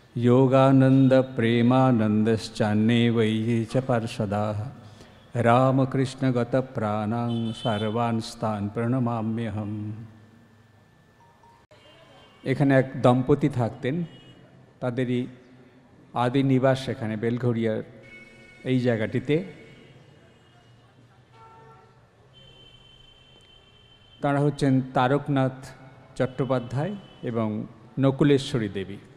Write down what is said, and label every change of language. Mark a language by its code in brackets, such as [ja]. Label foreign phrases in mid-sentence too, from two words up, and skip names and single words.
[sa] योगानंद प्रेमानंदश्चान्ये वै च पार्षदाः रामकृष्णगत प्राणां सर्वांस्तान् प्रणमाम्यहम्। [bn] এখানে এক দম্পতি থাকতেন, তাদেরই আদি নিবাস এখানে বেলঘরিয়ার এই জায়গাটিতে। তারা হচ্ছেন তারকনাথ চট্টোপাধ্যায় এবং নকুলেশ্বরী দেবী।